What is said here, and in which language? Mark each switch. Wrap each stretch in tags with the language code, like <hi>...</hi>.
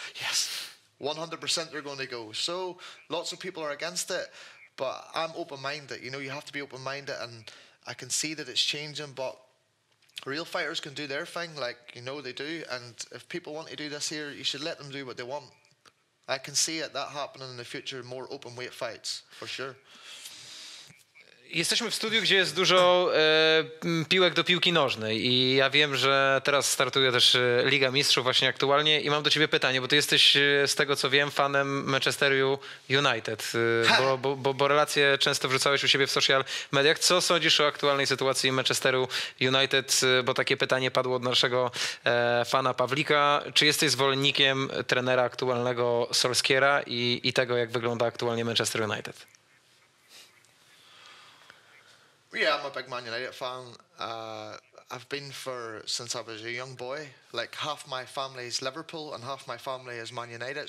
<en>Yes, 100% they're going to go. So lots of people are against it, but I'm open-minded. You have to be open-minded, and I can see that it's changing, but real fighters can do their thing, like, they do. And if people want to do this here, you should let them do what they want. I can see that happening in the future, more open weight fights, for sure.</en> <pl>Jesteśmy w studiu, gdzie jest dużo piłek do piłki nożnej i ja wiem, że teraz startuje też Liga Mistrzów właśnie aktualnie i mam do ciebie pytanie, bo ty jesteś, z tego co wiem, fanem Manchesteru United, bo relacje często wrzucałeś u siebie w social mediach. Co sądzisz o aktualnej sytuacji Manchesteru United? Bo takie pytanie padło od naszego fana Pawlika. Czy jesteś zwolennikiem trenera aktualnego Solskiera i tego, jak wygląda aktualnie Manchester United?</pl> <en>Yeah, I'm a big Man United fan. I've been since I was a young boy. Like half my family is Liverpool and half my family is Man United.</en>